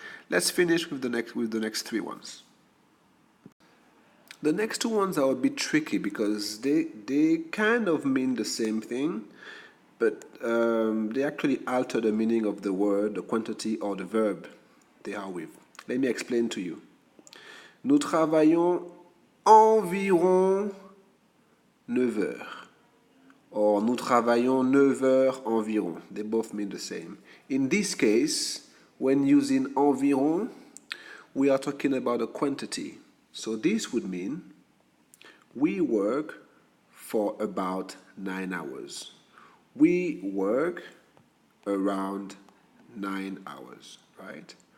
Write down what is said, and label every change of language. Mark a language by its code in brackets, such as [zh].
[en] Let's finish with the next three ones. The next two ones are a bit tricky because they kind of mean the same thing, but they actually alter the meaning of the word, the quantity, or the verb they are with. Let me explain to you. [fr] Nous travaillons environ 9 heures. Or nous travaillons 9 heures environ. [en] They both mean the same. In this case, when using environ, we are talking about a quantity. So this would mean we work for about 9 hours. We work around 9 hours, right?